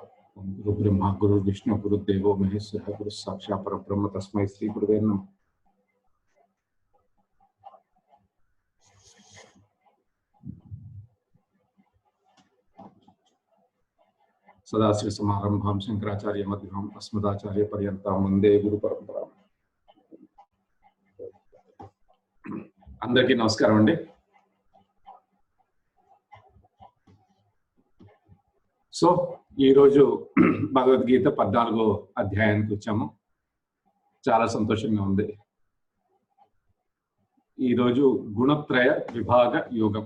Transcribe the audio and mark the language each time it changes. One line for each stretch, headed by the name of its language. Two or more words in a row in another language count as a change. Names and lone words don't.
Sanskrit: गुरु ब्रह्मा गुरु विष्णु गुरुदेवो महेश्वर गुरु साक्षात् परब्रह्म तस्मै श्री गुरुवे नमः। सदाशिव समारंभां शंकराचार्य मध्यमाम् अस्मदाचार्य पर्यन्तां वंदे गुरु परंपरा।
Telugu: అందరికీ నమస్కారం అండి. సో ఈరోజు భగవద్గీత 14వ అధ్యాయానికి వచ్చాము. చాలా సంతోషంగా ఉంది. ఈరోజు గుణత్రయ విభాగ యోగం.